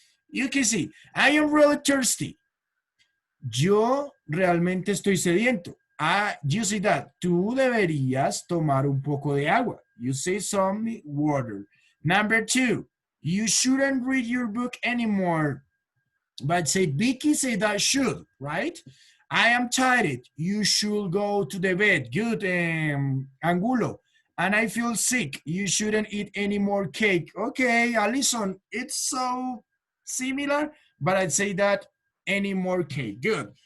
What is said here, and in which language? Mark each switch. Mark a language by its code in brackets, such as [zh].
[en] You can see, I am really thirsty. [es] Yo realmente estoy sediento. [en] You see that? [es] Tú deberías tomar un poco de agua. [en] You say some water. Number 2, you shouldn't read your book anymore. But say, Vicky say that should, right? I am tired. You should go to the bed. Good, Angulo. And I feel sick. You shouldn't eat any more cake. Okay, Alison, it's so similar, but I'd say that any more cake. Good.